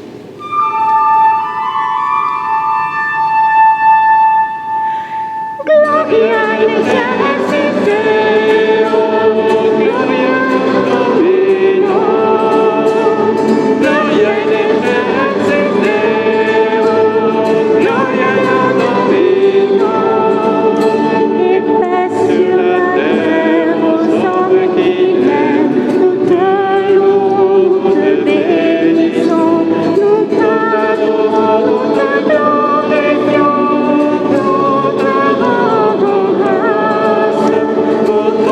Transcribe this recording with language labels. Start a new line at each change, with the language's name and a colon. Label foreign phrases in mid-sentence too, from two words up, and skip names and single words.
Latin: Gloria in excelsis Deo, Gloria in Domino, Gloria in excelsis Deo, Gloria in Domino.
French: Sur la terre, aux hommes qui l'aiment, nous te louons, nous te bénissons, nous t'adorons, nous te glorifions, nous te rendons grâce.